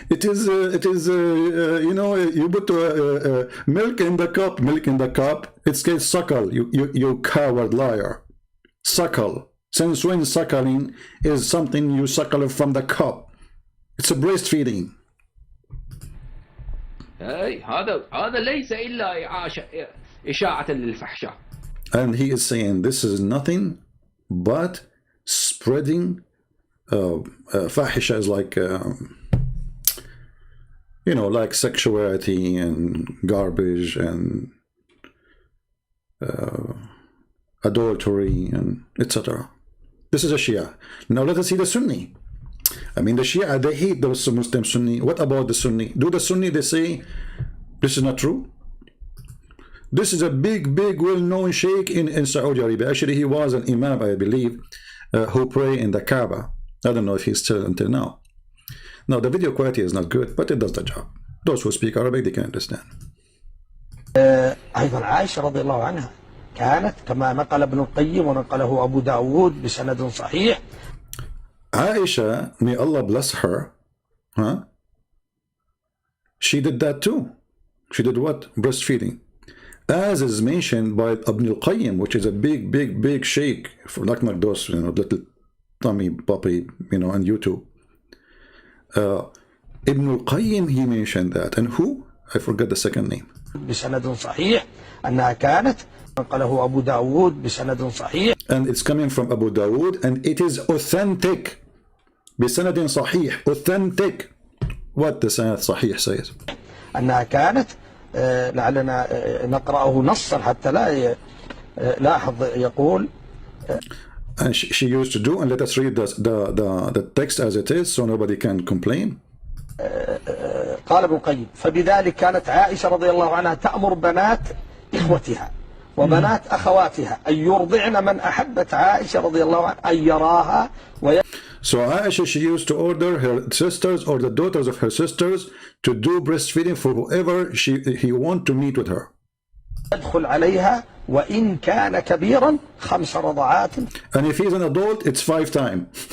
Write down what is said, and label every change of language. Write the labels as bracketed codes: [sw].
[en] It is you know, you put milk in the cup, it's called suckle, you coward liar. Suckle. Since when suckling is something you suckle from the cup? It's a breastfeeding. [ar] هذا ليس إلا إشاعة للفحشاء. [en] And he is saying this is nothing but spreading fahisha is like you know, like sexuality and garbage and adultery and etc. This is a Shia. Now let us see the Sunni. I mean, the Shia, they hate those Muslim Sunni. What about the Sunni? Do the Sunni, they say this is not true? This is a big well-known sheikh in Saudi Arabia. Actually, he was an imam, I believe, who pray in the Kaaba. I don't know if he's still until now. Now, the video quality is not good, but it does the job. Those who speak Arabic, they can understand. [ar] أيضا عائشة رضي الله عنها كانت كما نقل ابن القيم ونقله أبو داود بسند صحيح. [en] Aisha, may Allah bless her, she did that too. She did what? Breastfeeding. As is mentioned by Ibn al-Qayyim, which is a big sheikh, for like those, you know, little tummy puppy, you know, on YouTube. Ibn al-Qayyim, he mentioned that. And who? I forget the second name. [ar] بسند صحيح أنها كانت نقله أبو داود بسند صحيح. [en] And it's coming from Abu Dawood, and it is authentic. [ar] بسند صحيح, [en] authentic. What the sanad [ar] صحيح [en] says. [ar] أنها كانت لعلنا نقرأه نصا حتى لا لاحظ يقول. [en] And she used to do, and let us read the text as it is so nobody can complain. [ar] قال ابن القيم فبذلك كانت عائشة رضي الله عنها تأمر بنات إخوتها وبنات أخواتها أن يرضعن من أحبت عائشة رضي الله عنها أن يراها [en] So Aisha, she used to order her sisters or the daughters of her sisters to do breastfeeding for whoever he want to meet with her. [ar] ويدخل عليها وإن كان كبيرا 5 رضعات. [en] And if he's an adult, it's 5 times.